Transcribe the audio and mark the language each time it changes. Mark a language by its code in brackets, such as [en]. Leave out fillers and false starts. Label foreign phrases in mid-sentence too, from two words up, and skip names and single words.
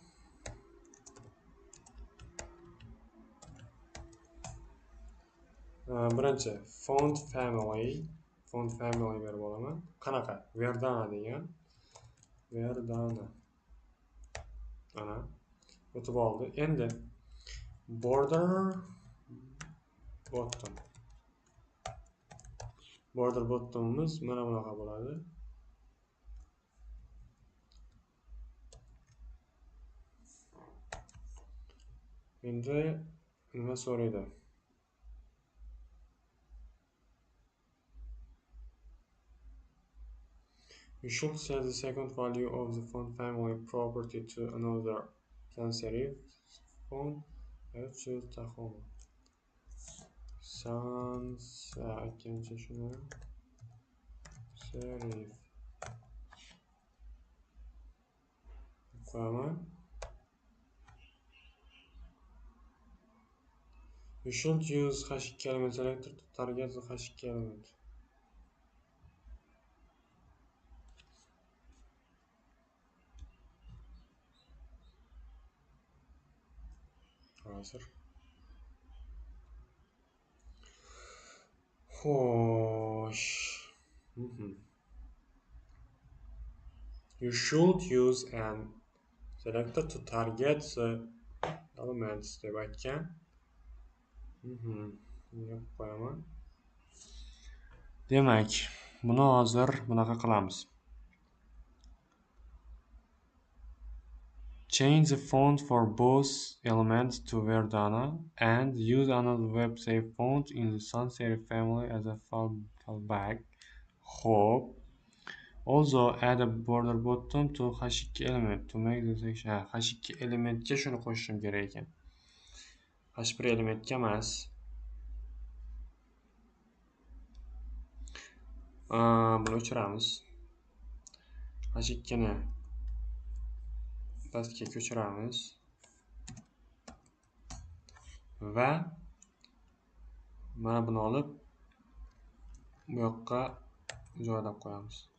[uz] Birinchi [en] font family [uz] berib olaman. Qanaqa? Verdana degan. Verdana. Ana. O'tib oldi. Endi [en] border bottom. Border bottomimiz [uz] mana bunaqa bo'ladi. Endi nima so'raydi? [en] You should set the second value of the font family property to another sans serif font. Let's choose Tahoma. [uz] Sans aytgancha shuni serif qo'yaman. [en] You should use H2 element selector to target the H2 element. [uz] Hozir. Xo'sh. [en] You should use an selector to target the elements [uz] deb aytgan. Bunga qo'yaman. Demak, buni hozir bunaqa qilamiz. [en] Change the font for both elements to Verdana and use another web save font in the sans serif family as a fallback. [uz] Hop. [en] Also add a border bottom to H2 element to make the section. [uz] H2 elementga shuni qo'shishim kerak ekan. H1 elementga emas. Buni o'chiramiz. H2 ni pastga ko'chiramiz va mana buni olib bu yoqqa joylab qo'yamiz.